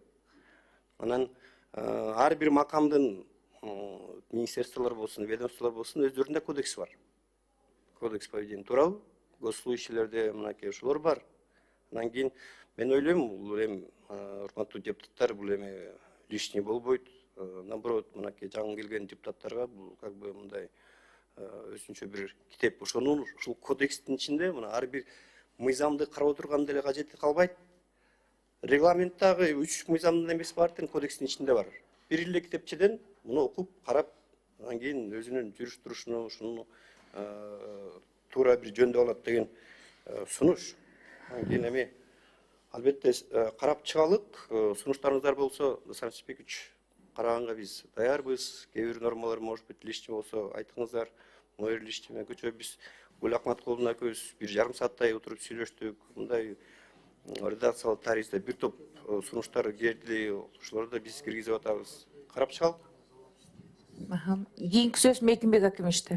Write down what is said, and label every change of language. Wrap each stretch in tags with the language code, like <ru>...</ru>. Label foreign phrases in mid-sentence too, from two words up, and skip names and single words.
<ky>Анан ар бир макамдын министерстволор болсун, ведомстволор болсун, өздөрүндө кодекс бар.</ky> <ru>Кодекс поведения,</ru> <ky>туурабы? Госслужащийлерде мынакей ошолор бар. Андан кийин мен ойлойм, бул эми урматтуу депутаттар, бул эми лишний болбойт. Наоборот, мынакей жаңы келген депутаттарга бул</ky> <ru>как бы</ru> <ky>мындай өзүнчө бир китеп. Ошол кодекстин ичинде мына ар бир мыйзамды карап отурган деле кажети калбайт. Регламенттагы 3 мыйзамдын эмеси бар тең кодекстин ичинде бар. Бир эле китепчеден муну окуп, карап, андан кийин өзүнүн жүрүш турушуну, ушуну туура бир жөндөп алат деген сунуш. Андан кийин эми албетте карап чыгалык. Сунуштарыңыздар болсо, Александр Шпекович, караганга биз даярбыз. Кээ бир нормалар</ky> <ru>может быть лишний</ru> <ky>болсо айтыңыздар. Мойр лишний көчө биз Гүл Акматкуловна экөөбүз 1,5 сааттай отуруп сүйлөштүк. Мындай редакциялык тарихте бир топ сунуштар келди. Ошолорду биз киргизип атабыз. Карап чыгалык. Кийинки сөз Мекимбек Акимовичте.</ky>